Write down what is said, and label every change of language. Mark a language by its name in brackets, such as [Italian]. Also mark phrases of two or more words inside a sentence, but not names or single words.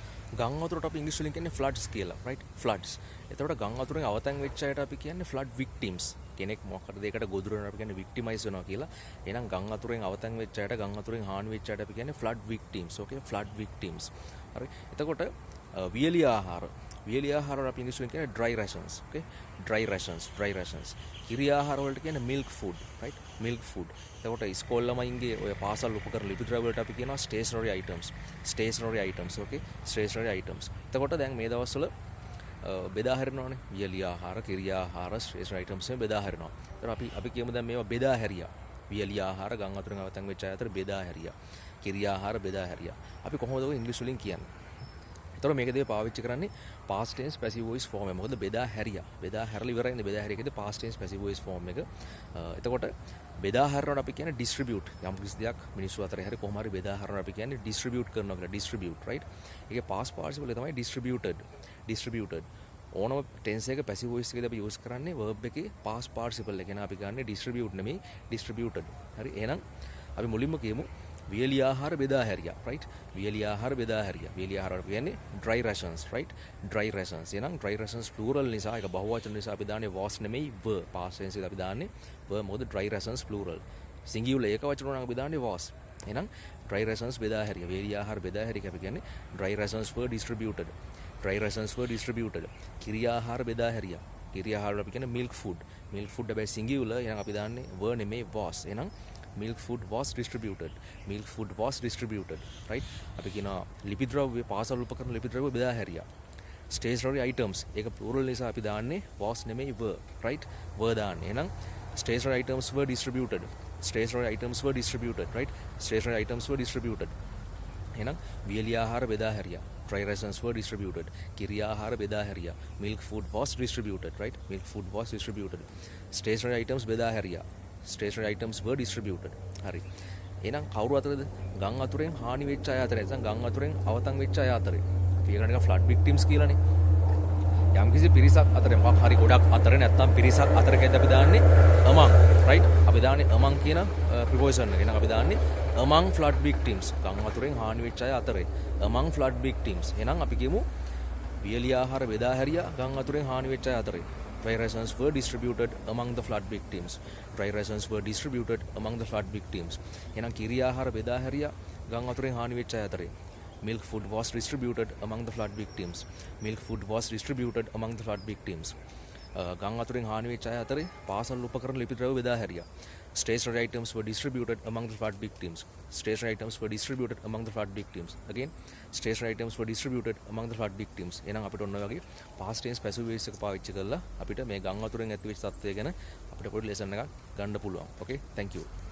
[Sinhala] ගං වතුරට අපි ඉංග්‍රීසි වලින් කියන්නේ floods කියලා [English] right floods. [Sinhala] එතකොට ගං වතුරෙන් අවතන් වෙච්ච අයට අපි කියන්නේ [English] flood victims. [Sinhala] කෙනෙක් මොකක් හරි දෙයකට ගොදුරු වෙනවා අපි කියන්නේ victimize වෙනවා කියලා. එහෙනම් ගං වතුරෙන් අවතන් වෙච්ච අයට ගං වතුරෙන් හානි වෙච්ච අයට අපි කියන්නේ [English] flood victims. okay flood victims. [Sinhala] හරි. එතකොට වියලි ආහාර වල අපි ඉංග්‍රීසි වලින් කියන්නේ [English] dry rations. okay dry rations. [Sinhala] කිරි ආහාර වලට කියන්නේ [English] milk food right milk food. [Sinhala] එතකොට ඉස්කෝල ළමයින්ගේ ඔය පාසල් උපකරණ ලිපි ද්‍රව්‍ය වලට අපි කියනවා [English] stationary items okay stationary items. [Sinhala] එතකොට දැන් මේ දවස්වල බෙදා හැරෙනවානේ වියලි ආහාර කිරි ආහාර [English] stationary items [Sinhala] මේ බෙදා හැරෙනවා. එතකොට අපි කියමු දැන් මේවා බෙදා හැරියා. වියලි ආහාර ගම් වතුරෙන් අවතන් වෙච්ච අය අතර බෙදා හැරියා. කිරි ආහාර බෙදා හැරියා. අපි කොහොමද ඔය ඉංග්‍රීසි වලින් කියන්නේ? එතකොට මේකදී පාවිච්චි කරන්නේ [English] past tense passive voice form [Sinhala] එක. මොකද බෙදා හැරියා. බෙදා හැරලා ඉවරයිනේ බෙදා හැරියකදී [English] past tense passive voice form [Sinhala] එක. එතකොට බෙදා හැරනකොට අපි කියන්නේ distribute. යම් කිසි දෙයක් මිනිස්සු අතරේ හරි කොහොම හරි බෙදා හැරනකොට අපි කියන්නේ distribute කරනවා කියලා. [English] distribute right. [Sinhala] ඒකේ past participle තමයි distributed. ඕනම tense එක [English] passive voice [Sinhala] එකේදී අපි use කරන්නේ verb එකේ [English] past participle [Sinhala] එක. එන අපි ගන්නේ distribute නෙමෙයි distributed. හරි. එහෙනම් අපි මුලින්ම කියමු වියලි ආහාර බෙදා හැරියා right වියලි ආහාර බෙදා හැරියා වියලි ආහාර කියන්නේ [English] dry rations right dry rations [Sinhala] එහෙනම් [English] dry rations plural [Sinhala] නිසා ඒක බහුවචන නිසා අපි දාන්නේ was නෙමෙයි [English] were past tense [Sinhala] එකේ අපි දාන්නේ were මොකද [English] dry rations plural singular [Sinhala] ඒක වචන නම් අපි දාන්නේ was එහෙනම් [English] dry rations [Sinhala] බෙදා හැරියා වියලි ආහාර බෙදා හැරියා අපි කියන්නේ [English] dry rations were distributed [Sinhala] කිරි ආහාර බෙදා හැරියා කිරි ආහාර අපි කියන්නේ [English] milk food [Sinhala] හැබැයි singular එහෙනම් අපි දාන්නේ were නෙමෙයි was එහෙනම් milk [English] food was distributed right [Sinhala] අපි කියනවා ලිපි ද්‍රව්‍ය පාසල් උපකරණ ලිපි ද්‍රව්‍ය බෙදා හැරියා stationary [English] items ඒක plural [Sinhala] නිසා අපි දාන්නේ [English] was නෙමෙයි were right were [Sinhala] දාන්නේ එහෙනම් [English] stationary items were distributed right stationary items were distributed [Sinhala] එහෙනම් වියලි ආහාර බෙදා හැරියා [English] dry rations were distributed [Sinhala] කිරි ආහාර බෙදා හැරියා [English] milk food was distributed right stationary items [Sinhala] බෙදා හැරියා [English] stationary items were distributed. [Sinhala] හරි. එහෙනම් කවුරු අතරද? ගම් වතුරෙන් හානි වෙච්ච අය අතරේ. නැත්නම් ගම් වතුරෙන් අවතන් වෙච්ච අය අතරේ. අපි ඒකට නිකන් [English] flood victims [Sinhala] කියලානේ. යම්කිසි පිරිසක් අතරේ මොකක් හරි ගොඩක් අතරේ නැත්නම් පිරිසක් අතරකද අපි දාන්නේ among right? අපි දාන්නේ among කියන preposition එක. එහෙනම් අපි දාන්නේ [English] among flood victims. [Sinhala] ගම් වතුරෙන් හානි වෙච්ච අය අතරේ. among flood victims. එහෙනම් අපි කියමු වියලි ආහාර බෙදා හැරියා ගම් වතුරෙන් හානි වෙච්ච අය අතරේ. [English] Dry rations were distributed among the flood victims. [Sinhala] එහෙනම් කිරි ආහාර බෙදා හැරියා ගම් වතුරෙන් හානි වෙච්ච අය අතරේ. [English] Milk food was distributed among the flood victims. [Sinhala] ගම් වතුරෙන් හානි වෙච්ච අය අතරේ පාසල් උපකරණ ලිපි ද්‍රව්‍ය බෙදා හැරියා. [English] Stationary items were distributed among the flood victims. Again, stationary items were distributed among the flood victims. [Sinhala] එහෙනම් අපිට ඔන්න ඔය වගේ [English] past tense passive voice [Sinhala] එක පාවිච්චි කරලා අපිට මේ ගම් වතුරෙන් ඇති වෙච්ච තත්ත්වය ගැන අපිට පොඩි lesson එකක් ගන්න පුළුවන්. [English] Okay, thank you.